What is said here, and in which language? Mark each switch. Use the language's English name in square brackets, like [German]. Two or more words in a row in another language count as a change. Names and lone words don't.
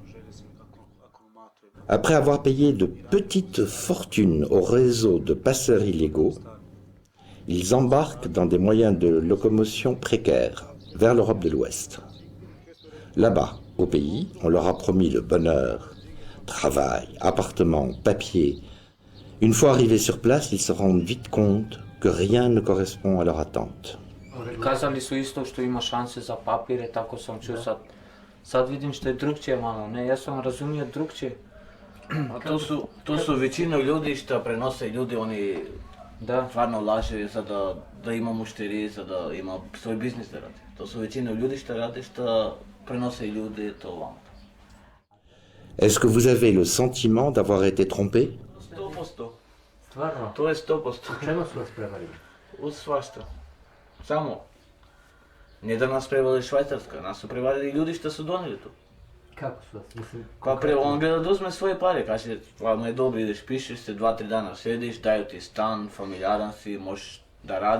[French] Après avoir payé de petites fortunes au réseau de passeurs illégaux, ils embarquent dans des moyens de locomotion précaires vers l'Europe de l'Ouest. Là-bas, au pays, on leur a promis le bonheur, travail, appartement, papier. Une fois arrivés sur place, ils se rendent vite compte que rien ne correspond à leur attente. [Bosnian] Kazali su isto što ima šanse za papire, tako sam čuo sad vidim što je drugčije malo, ne, ja sam razumio drugčije. A to su većina ljudi što prenose ljudi, oni stvarno laže za da ima mušterije, za da ima svoj biznis da radi. To su većina ljudi što rade, što prenose ljudi to vamo. [French] Est-ce que vous avez le sentiment d'avoir été trompé? 100%. [Bosnian] Stvarno? To je 100%. Čemu su vas prevarili? U svašta. Samo. Nije da nas prevarili Švajcarska, nas su prevarili ljudi što su donijeli tu. Kako su vas? Mislim, On gleda da uzme svoje pare, kaže, hladno je dobro, ideš, pišeš se, 2-3 dana sjediš, daju ti stan, familijaran si, možeš da radiš.